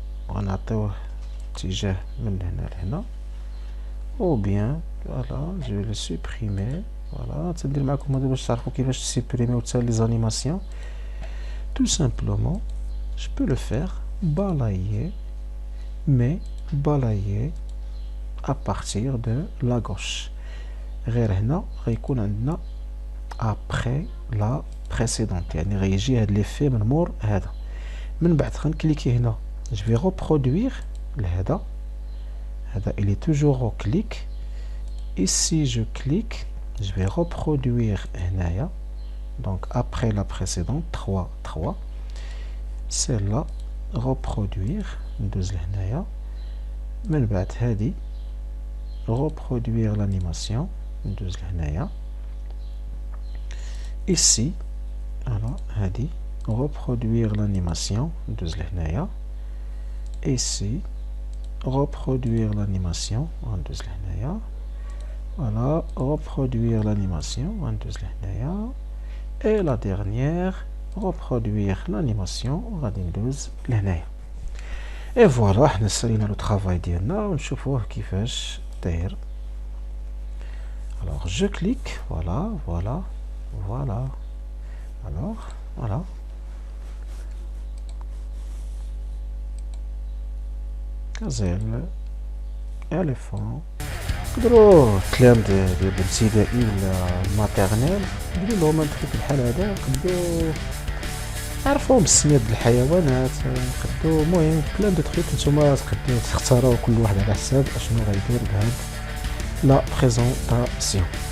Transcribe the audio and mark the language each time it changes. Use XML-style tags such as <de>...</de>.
<ar>غنعطيوه اتجاه من هنا لهنا.</ar> <fr>ou bien voilà je vais le supprimer.</fr> <ar>voilà تندير معكم هذا باش تعرفوا كيفاش تسيبريميو حتى لي زانيماسيون.</ar> <fr>tout simplement je peux le faire balayer mais balayer à partir de la gauche.</fr> <ar>غير هنا غيكون عندنا</ar> <fr>ابخي لا بريسيدونت،</fr> <ar>يعني غيجي هاد ليفي من مور هذا. من بعد غنكليكي هنا جو في ريبرودوير لهذا، هذا</ar> <fr>il est toujours au clic. Ici je clique, je vais reproduire</fr> <ar>هنايا</ar> <fr>donc après la précédente 3 3. celle-là reproduire</fr> <ar>ندوز لهنايا. من بعد هذه</ar> <fr>reproduire l'animation</fr> <ar>ندوز لهنايا.</ar> <fr>ici alors</fr> <ar>هذه</ar> <fr>reproduire l'animation</fr> <ar>ندوز لهنايا.</ar> <fr>ici reproduire l'animation</fr> <ar>ندوز لهنايا.</ar> <fr>voilà reproduire l'animation</fr> <ar>ندوز لهنايا.</ar> <fr>et la dernière reproduire l'animation</fr> <ar>غادي ندوز لهنايا. et voilà حنا سالينا لو طرافاي ديالنا ونشوفوه كيفاش داير.</ar> <fr>alors je clique voilà voilà voilà alors voilà gazelle éléphant.</fr> <ar>نقدروا الكلام ديال الابتدائي ولا الماتيرنيل نديرو لهم هاد الحاجات بحال هذا، نقدروا نعرفوهم بالسميات د الحيوانات، نقدروا المهم</ar> <fr>بلان دو تخيك</fr> <ar>نتوما تقدروا تختاروا كل واحد على حساب اشنو غيدير بهاد لا بريزونطاسيون.</ar>